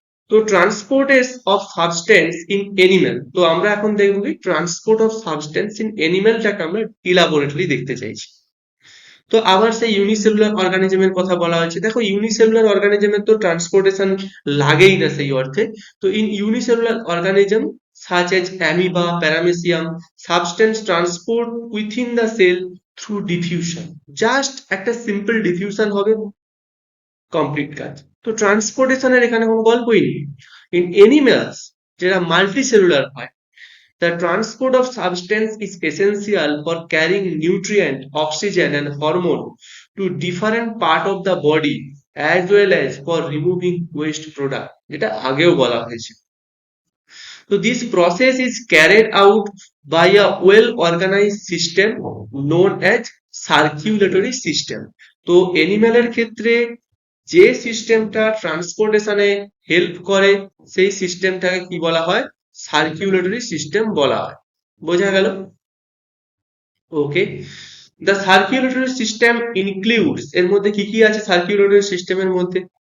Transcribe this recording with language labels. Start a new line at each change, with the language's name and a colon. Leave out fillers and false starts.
Bangla: তো transport of substance in animal, তো আমরা এখন দেখবো কি ট্রান্সপোর্ট অফ সাবস্টেন্স ইন এনিম্যালটাকে আমরা ইলাবোরেটলি দেখতে চাইছি। তো আবার সেই ইউনিসেলুলার অর্গানিজমের কথা বলা হয়েছে। দেখো ইউনিসেলুলার অর্গানিজমের তো ট্রান্সপোর্টেশন লাগেই না সেই অর্থে।
English: তো in unicellular organism such as amoeba, paramecium, substance transport within the cell through diffusion.
Bangla: Just একটা সিম্পল ডিফিউশন হবে, কমপ্লিট কাজ। তো ট্রান্সপোর্টেশনের এখানে কোনো গল্পই নেই।
English: in animals
Bangla: যেটা মাল্টিসেলুলার হয়,
English: the transport of substance is essential for carrying nutrient, oxygen and hormone to different part of the body as well as for removing waste product,
Bangla: যেটা আগেও বলা হয়েছে।
English: So this process is carried out by a well organized system known as circulatory system.
Bangla: তো অ্যানিম্যালের ক্ষেত্রে যে সিস্টেমটা ট্রান্সপোর্টেশনে help করে সেই সিস্টেমটাকে কি বলা হয়, সার্কুলেটরি সিস্টেম বলা হয়। বোঝা গেল? ওকে,
English: the circulatory system includes,
Bangla: এর মধ্যে কি কি আছে সার্কুলেটরি সিস্টেমের মধ্যে?